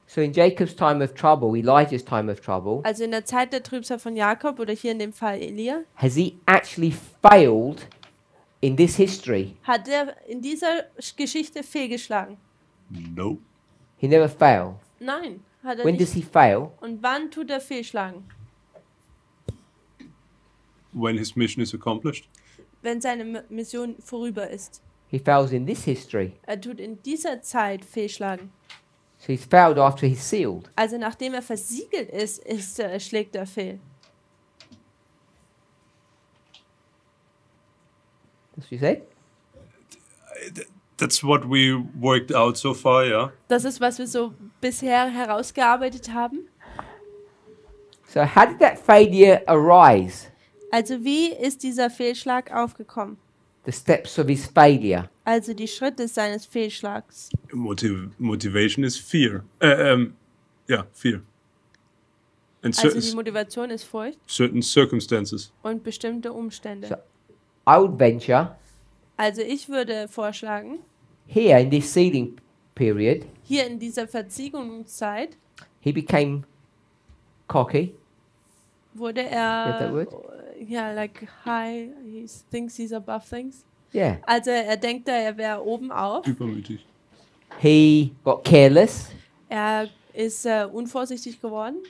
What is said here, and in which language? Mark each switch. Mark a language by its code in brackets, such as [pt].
[en] So in Jacob's time of trouble, Elijah's time of trouble, [de] Also in der Zeit der Trübsal von Jakob oder hier in dem Fall Elia, [en] has he actually failed in this history, [de] Hat er in dieser Geschichte fehlgeschlagen? [en] No. he never failed. [de] Nein, hat er [en] When does [de] nicht. [en] he fail? [de] Und wann tut er fehlschlagen? [en] When his mission is accomplished. [de] Wenn seine Mission vorüber ist. [en] He fails in this history. [de] Er tut in dieser Zeit fehlschlagen. [en] So he's failed after he's sealed. [de] Also nachdem er versiegelt ist, schlägt er fehl. [en] That's what you said? That's what we worked out so far, yeah. [de] Das ist, was wir so bisher herausgearbeitet haben. [en] So how did that failure arise? [de] Also wie ist dieser Fehlschlag aufgekommen? [en] The steps of his failure. [de] Also die Schritte seines Fehlschlags. [en] Motivation is fear. Yeah, fear. And [de] Also die Motivation ist Furcht [en] certain circumstances. [de] und bestimmte Umstände. [en] So I would venture [de] Also ich würde vorschlagen, [en] here in this sealing period, [de] hier in dieser Verziegungszeit [en] he became cocky. [de] wurde [en] Get that word? ja, like high, he thinks he's above things. Yeah. [de] Also er denkt, er wäre oben auf. Übermütig. [en] He got careless, [de] Er ist unvorsichtig geworden,